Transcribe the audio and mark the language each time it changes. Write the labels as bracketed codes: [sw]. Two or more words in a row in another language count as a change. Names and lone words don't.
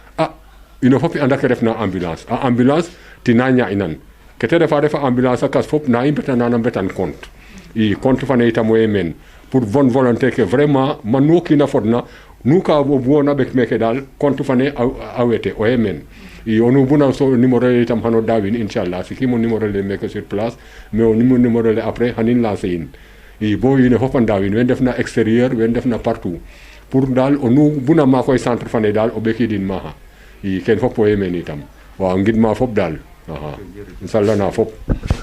[srr] ino fop i anda ke refna ambulance a ambulance tina ña'inan kete refa ambulance a kas fop na i mbetanana mbetan compte i compte fane itam oye meen [fr] pour bonne volonté [srr] ke vraiment man nu kiina fodna nu ka o bugoona ɓek meke daal compte fane a wete oye meen i onu buna so numéro le itam xano daawin inchallah sikimo numéro le meke [fr] sur place mais [srr] o numéro le après xanin lancer in i bo wiin we fop a ndaawin we ndefna extérieur we ndefna [fr] partout pour [srr] daal o nu buna ma koy centre fane daal o ɓekidin maxa i ken fop oye meen itam waaw ngidma fop daal inshallah na fop